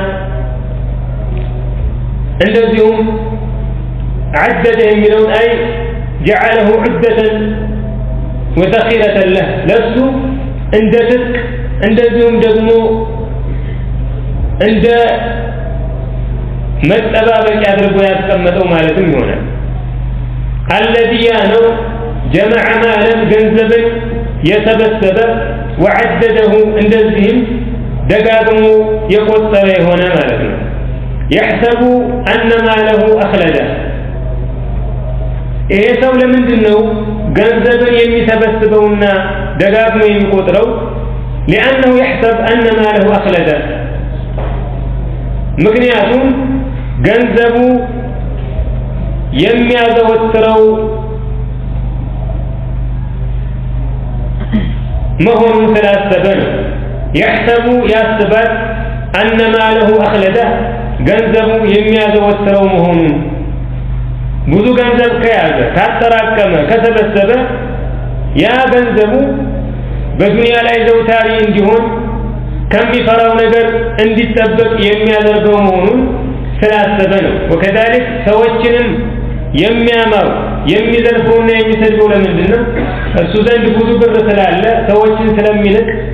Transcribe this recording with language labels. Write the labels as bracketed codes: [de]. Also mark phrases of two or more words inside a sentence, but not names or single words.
[am] እንደዚሁም عدد የሚለው አይ [ar] جعله عدة وذخيرة له [am] ለሱ እንደ ትጥቅ እንደዚሁም ደግሞ እንደ መጠባበቂያ አድርጎ ያስቀመጠው ማለትም ይሆናል الذي ያነው [ar] جمع مالا [am] ገንዘብን የሰበሰበ وعدده እንደዚህም ደጋግሞ የቆጠረ የሆነ ማለት ነው [ar] يحسب أن ماله أخلده [am] ይሄ ሰው ለምንድነው ገንዘብን የሚሰበስበውና ደጋግሞ የሚቆጥረው [ar] لأنه يحسب أن ماله أخلده [am] ምክንያቱም ገንዘቡ የሚያዘወትረው መሆኑን ስላሰበ ነው يحسب ያስባል [ar] أن ماله أخلده [am] ገንዘቡ የሚያዘወትረው መሆኑን ብዙ ገንዘብ ከያዘ ካጠራቀመ ከሰበሰበ ያ ገንዘቡ በዱንያ ላይ ዘውታሪ እንዲሆን ከሚፈራው ነገር እንዲጠበቅ የሚያደርገው መሆኑን ስላሰበ ነው وكذلك ሰዎችንም የሚያማው የሚዘልፈውና የሚሰድበው ለምንድነው እሱ ዘንድ ብዙ ብር ስላለ ሰዎችን ስለሚንቅ